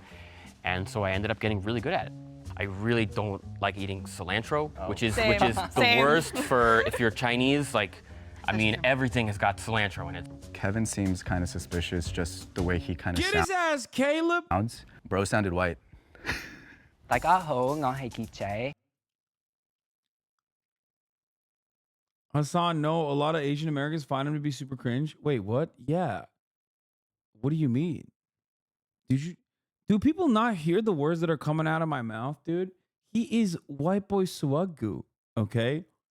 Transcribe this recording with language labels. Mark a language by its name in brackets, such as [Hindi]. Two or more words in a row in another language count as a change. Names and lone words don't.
[English] And so I ended up getting really good at it. I really don't like eating cilantro, which is the worst for if you're Chinese. Like, I mean, everything has got cilantro in it. Kevin seems kind of suspicious, just the way he kind of Get his ass, Caleb! sounds. Bro sounded white. [Cantonese] 大家好，我係傑仔。 [English] Hasan, no, a lot of Asian Americans find him to be super cringe. Wait, what? Yeah. What do you mean? Do people not hear the words that are coming out of my mouth, dude? He is white boy swagoo, okay?